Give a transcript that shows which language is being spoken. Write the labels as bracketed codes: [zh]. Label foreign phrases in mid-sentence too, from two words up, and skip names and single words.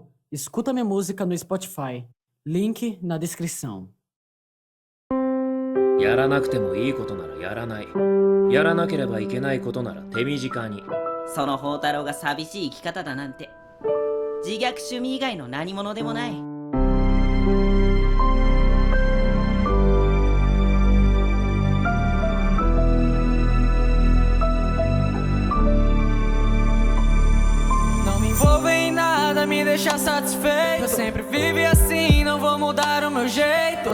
[pt] Escuta minha música no Spotify. Link na descrição. [ja] やらなくてもいいことならやらない。やらなければいけないことなら手短に。その宝太郎が寂しい生き方だなんて自虐趣味以外の何者でもない。 [pt] Me deixar satisfeito. Eu sempre vivi assim, não vou mudar o meu jeito.